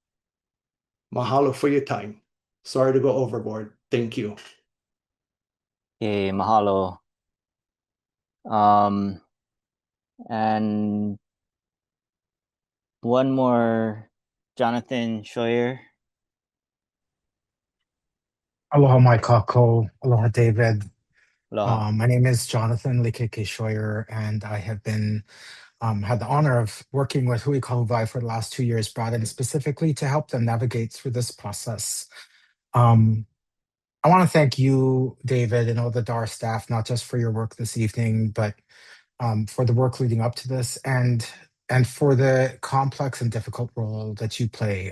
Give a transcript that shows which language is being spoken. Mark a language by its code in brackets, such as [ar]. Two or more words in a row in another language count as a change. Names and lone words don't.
[en] Mahalo for your time. Sorry to go overboard. Thank you. Okay, mahalo. And one more, Jonathan Scheuer. [haw] Aloha mai kako. [en] Aloha David. Aloha. My name is Jonathan Likeke Scheuer, and I have been had the honor of working with Hui Kahuvai for the last 2 years, brought in specifically to help them navigate through this process. I want to thank you, David, and all the DAR staff, not just for your work this evening, but for the work leading up to this and for the complex and difficult role that you play.